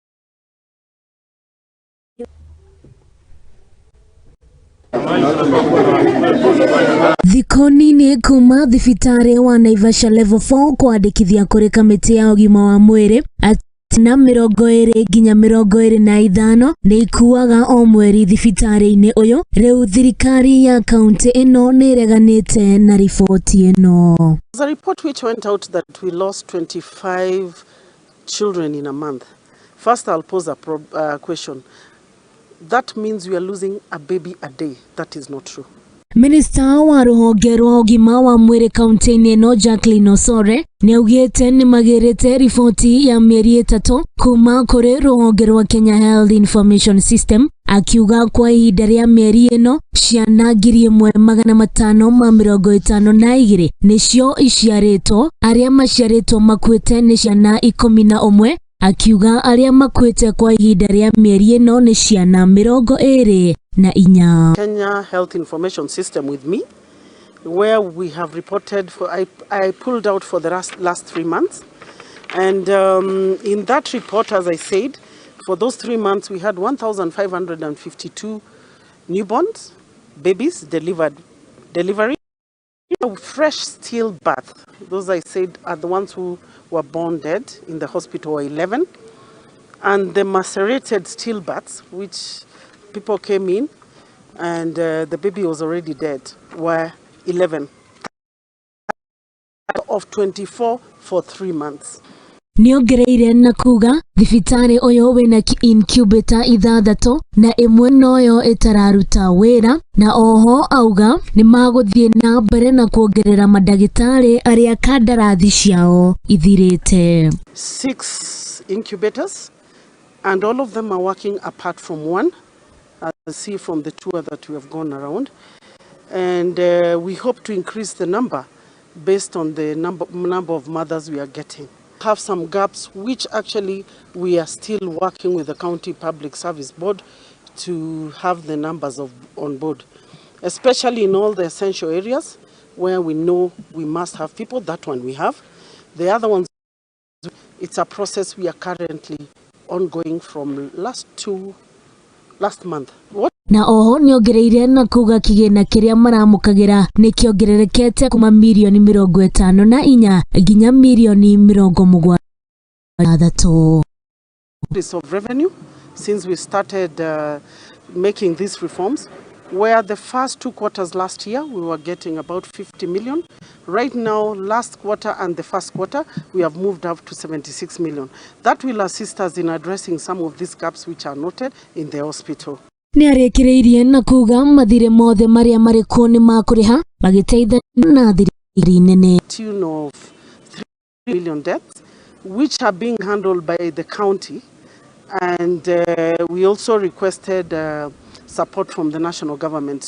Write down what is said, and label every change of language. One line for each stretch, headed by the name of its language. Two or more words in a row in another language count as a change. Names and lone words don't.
Kikuyu: Thikoni ni kuma thibitari wa Naivasha level 4 kwandikithia kuri kamiti ya ugima wa mwiri na 20 nginya 25 ni ikuaga o mweri thibitari-ini uyu. Riu thirikari ya kaunti ino niireganite na riboti ino.
English: There's a report which went out that we lost 25 children in a month. First, I'll pose a question. That means we are losing a baby a day. That is not true.
Kikuyu: Minister wa ruhonge rwa ugima wa mwiri kaunti-ini ino Jacqueline Osore ni augite ni magirite riboti ya mieri 3 kuma kuri ruhonge rwa Kenya Health Information System, akiuga kwa ihinda ria mieri ino ciana 1552 nicio iciaritwo, aria maciaritwo makuite ni ciana 11, akiuga aria makuite kwa ihinda ria mieri ino ni ciana 24.
English: Kenya Health Information System with me, where we have reported for I pulled out for the last 3 months, and in that report, as I said, for those 3 months we had 1,552 newborns, babies delivery, fresh stillbirth. Those I said are the ones who were born dead in the hospital were 11, and the macerated stillbirths, which people came in and the baby was already dead, were 11 of 24 for 3 months.
Kikuyu: Niongereire na kuga thibitari uyu wina incubator 6 na imwe noyo itararuta wira, na oho auga ni maguthie na mbere na kuongerera madagitari aria kandarathi ciao ithirite.
English: 6 incubators, and all of them are working apart from one, as you see from the tour that we have gone around, and we hope to increase the number based on the number of mothers we are getting. Have some gaps which actually we are still working with the County Public Service Board to have the numbers on board, especially in all the essential areas where we know we must have people. That one we have. The other ones, it's a process we are currently ongoing from last month.
Kikuyu: Na oho niongereire na kuga kigina kiria maramukagira ni kiongererekete kuma milioni 54 nginya milioni 73
English: of revenue since we started making these reforms, where the first 2 quarters last year we were getting about 50 million. Right now, last quarter and the first quarter, we have moved up to 76 million. That will assist us in addressing some of these gaps which are noted in the hospital.
Kikuyu: Ni yarekereirwo na kuga mathire mothe maria mari ku ni makuriha magiteitha na thirikari nene.
English: Tune of 3 million deaths which are being handled by the county, and we also requested support from the national government.